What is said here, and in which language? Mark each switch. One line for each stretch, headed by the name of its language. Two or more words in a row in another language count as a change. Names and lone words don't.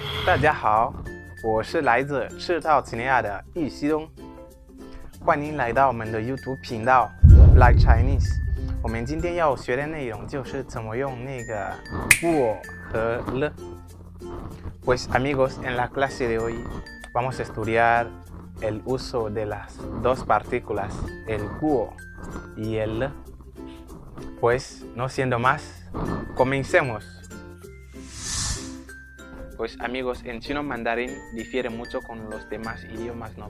Chinese: 大家好，我是来自赤道几内亚的玉溪东，欢迎来到我们的 YouTube 频道 Like Chinese。我们今天要学的内容就是怎么用那个我和了。
Spanish: Pues amigos, en la clase de hoy vamos a estudiar el uso de las dos partículas, el guo y el le. Pues no siendo más, comencemos. Pues amigos, en chino mandarín difiere mucho con los demás idiomas, ¿no?